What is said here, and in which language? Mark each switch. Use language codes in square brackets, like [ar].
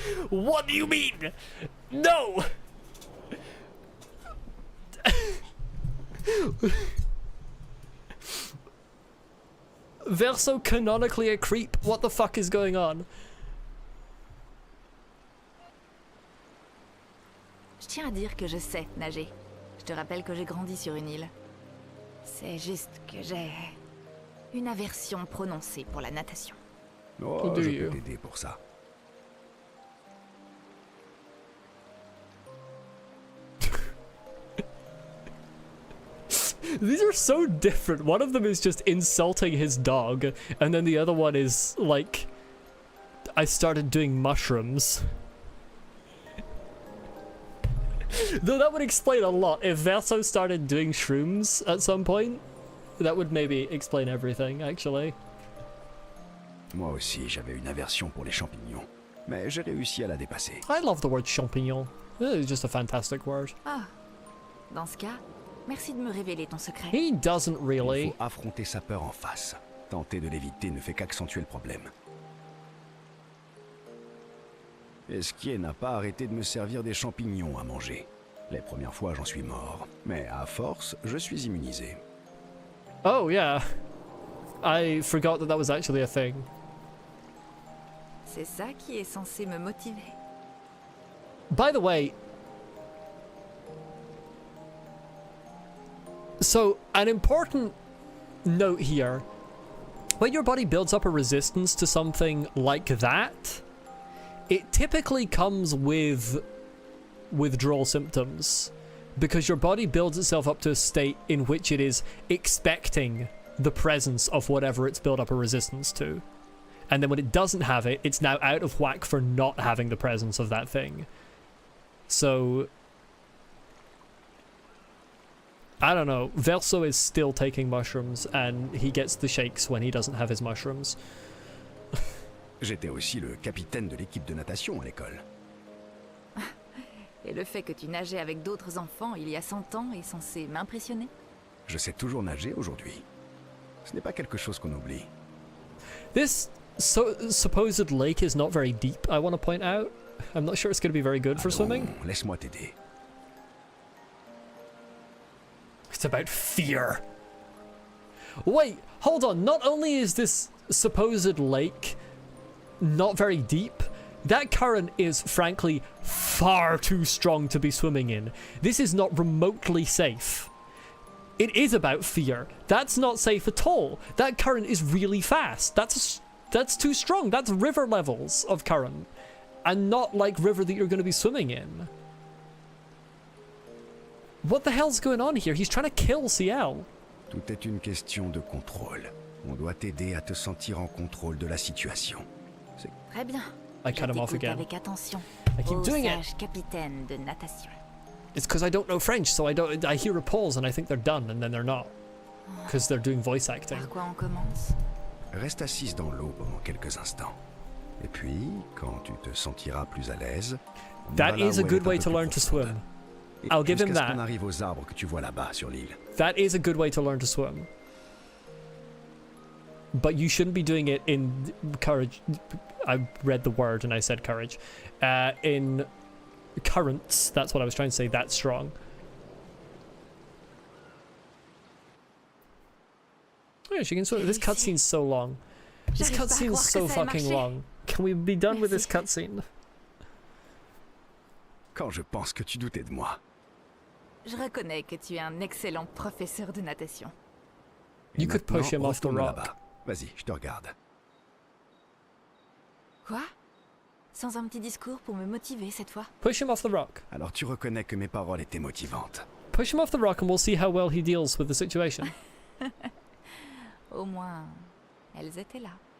[en] What do you mean? No! Verso canonically a creep. What the fuck is going on? [fr] tiens à dire que je sais nager. Je te rappelle que j'ai grandi sur une île. C'est juste que j'ai une aversion prononcée pour la natation. Oh, je peux t'aider pour ça. [en] These are so different. One of them is just insulting his dog, and then the other one is like, I started doing mushrooms. Though that would explain a lot. If Verso started doing shrooms at some point, that would maybe explain everything, actually. [fr] Moi aussi, j'avais une aversion pour les champignons, mais j'ai réussi à la dépasser. [en] I love the word champignon. It's just a fantastic word. [fr] Ah, dans ce cas, merci de me révéler ton secret. [en] He doesn't [fr] Il [en] really. [fr] faut affronter sa peur en face. Tenter de l'éviter ne fait qu'accentuer le problème. Esquier n'a pas arrêté de me servir des champignons à manger. Les premières fois, j'en suis mort. Mais à force, je suis immunisé. [en] Oh, yeah. I forgot that that was actually a thing. [fr] C'est ça qui est censé me motiver. [en] By the way, so an important note here, when your body builds up a resistance to something like that, it typically comes with withdrawal symptoms because your body builds itself up to a state in which it is expecting the presence of whatever it's built up a resistance to. And then when it doesn't have it, it's now out of whack for not having the presence of that thing. So, I don't know. Verso is still taking mushrooms and he gets the shakes when he doesn't have his mushrooms. [fr] J'étais aussi le capitaine de l'équipe de natation à l'école. Et le fait que tu nageais avec d'autres enfants il y a 100 ans est censé m'impressionner? Je sais toujours nager aujourd'hui. Ce n'est pas quelque chose qu'on oublie. [en] This supposed lake is not very deep, I want to point out. I'm not sure it's going to be very good for swimming. [fr] Laisse-moi t'aider. [en] It's about fear. Wait, hold on. Not only is this supposed lake not very deep, that current is frankly far too strong to be swimming in. This is not remotely safe. It is about fear. That's not safe at all. That current is really fast. That's too strong. That's river levels of current. And not like river that you're going to be swimming in. What the hell's going on here? He's trying to kill CL. [fr] Tout est une question de contrôle. On doit t'aider à te sentir en contrôle de la situation. Très bien. [en] I cut him off again. [fr] Avec attention. [en] I keep doing it. [fr] Sage capitaine de natation. [en] It's because I don't know French, so I hear a pause and I think they're done, and then they're not. Because they're doing voice acting. [fr] Par quoi on commence? Reste assise dans l'eau pendant quelques instants. Et puis, quand tu te sentiras plus à l'aise, [en] That is a good way to learn to swim. I'll give him that. [fr] On arrive aux arbres que tu vois là-bas sur l'île. [en] That is a good way to learn to swim. But you shouldn't be doing it in courage. I read the word and I said courage. In currents, that's what I was trying to say, that strong. Oh, yeah, she can swim. This cutscene's so long. This cutscene's so fucking long. Can we be done with this cutscene? [fr] Quand je pense que tu doutais de moi. Je reconnais que tu es un excellent professeur de natation. [en] You could push him off the rock. [fr] Vas-y, je te regarde. Quoi? Sans un petit discours pour me motiver cette fois? [en] Push him off the rock. [fr] Alors tu reconnais que mes paroles étaient motivantes. [en] Push him off the rock and we'll see how well he deals with the situation. [fr] Au moins, elles étaient là.